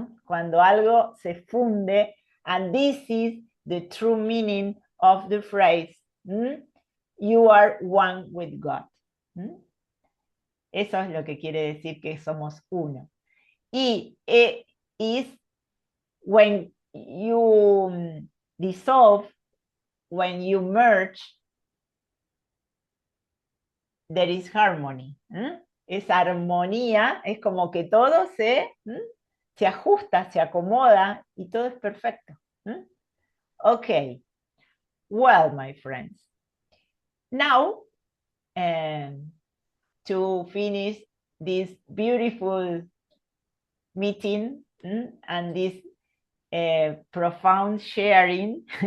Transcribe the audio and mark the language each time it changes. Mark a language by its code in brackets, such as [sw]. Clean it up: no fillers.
[es] Cuando algo se funde, [en] and this is the true meaning of the phrase, you are one with God. [es] Eso es lo que quiere decir que somos uno. [en] Y is when you dissolve, when you merge, there is harmony. [es] Esa armonía es como que todo se ajusta, se acomoda y todo es perfecto. [en] Okay. Well, my friends. Now, to finish this beautiful meeting and this profound sharing,